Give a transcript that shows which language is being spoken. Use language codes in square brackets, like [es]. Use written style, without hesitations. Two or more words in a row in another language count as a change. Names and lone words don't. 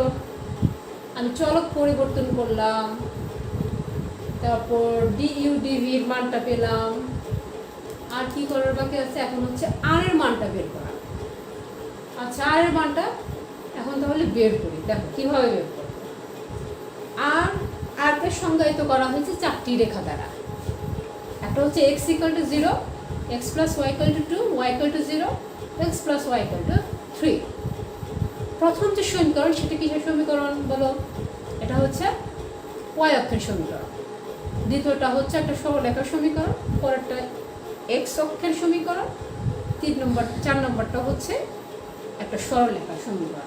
[bn] আমি চলক পরিবর্তন করলাম, তারপর du dv এর মানটা পেলাম, আর কি করার বাকি আছে? এখন হচ্ছে r এর মানটা বের করা। আচ্ছা, r এর মানটা এখন তাহলে বের করি। দেখো কিভাবে বের করব। r কে সংজ্ঞায়িত করা হয়েছে 4টি রেখা দ্বারা। একটা হচ্ছে x = 0, x + y = 2, y = 0, x + y = 3। প্রথম যে সমীকরণ সেটা কিসের সমীকরণ বলো? এটা হচ্ছে y অক্ষের সমীকরণ। দ্বিতীয়টা হচ্ছে একটা সরলরেখার সমীকরণ, পরেরটা x অক্ষের সমীকরণ, 4 নম্বরটা হচ্ছে একটা সরলরেখার সমীকরণ।